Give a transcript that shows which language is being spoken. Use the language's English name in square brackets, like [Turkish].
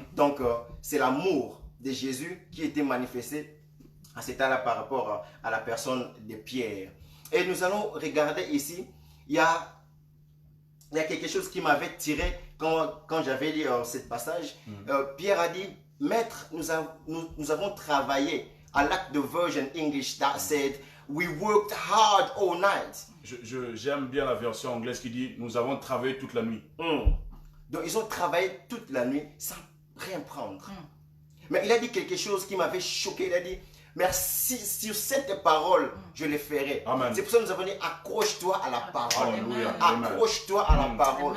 [French] Donc, c'est l'amour de Jésus qui était manifesté à cet temps-là par rapport à la personne de Pierre. Et nous allons regarder ici, il y a quelque chose qui m'avait tiré quand j'avais lu ce passage. Pierre a dit, Maître, nous avons travaillé. [English] I like the version English that said, we worked hard all night. [French] J'aime bien la version anglaise qui dit, nous avons travaillé toute la nuit. Donc ils ont travaillé toute la nuit sans rien prendre. Mais il a dit quelque chose qui m'avait choqué. Il a dit, merci, sur cette parole, je le ferai. C'est pour ça que nous avons dit, accroche-toi à la parole. Accroche-toi à la parole.